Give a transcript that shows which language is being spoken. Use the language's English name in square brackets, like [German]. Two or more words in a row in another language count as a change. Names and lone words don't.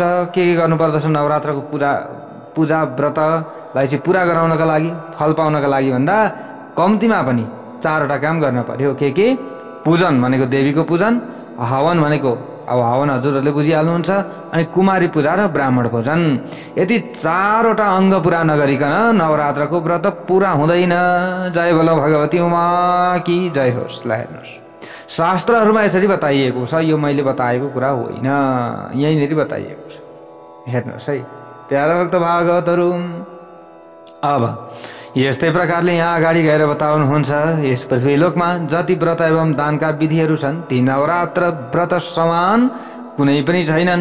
[Nepali] के गर्नुपर्दछ नवरात्रको पूजा व्रतलाई चाहिँ पूरा गराउनका लागि, फल पाउनका लागि भन्दा कम्तीमा पनि 4वटा काम गर्न पर्यो। के? पूजन भनेको देवीको पूजन, हवन भनेको अब हवन हजुरहरूले बुझिहाल्नुहुन्छ, अनि कुमारी पूजा र ब्राह्मण भोजन। यदि 4वटा अङ्ग पुरा नगरिकन नवरात्रको व्रत पूरा हुँदैन। [Hindi] जय बोलो भगवती उमा की जय होस्। [Nepali] ल हेर्नुहोस्, शास्त्रहरूमा यसरी बताइएको छ, यो मैले बताएको कुरा होइन, यहीँनिर बताइएको छ। हेर्नुहोस् है प्यारा भक्त भागवतहरू। अब यस्तै प्रकारले यहाँ अगाडि गएर बताउनुहुन्छ, यस पृथ्वीलोकमा जति व्रत एवं दानका विधिहरू छन् ती नवरात्र व्रत समान कुनै पनि छैनन्।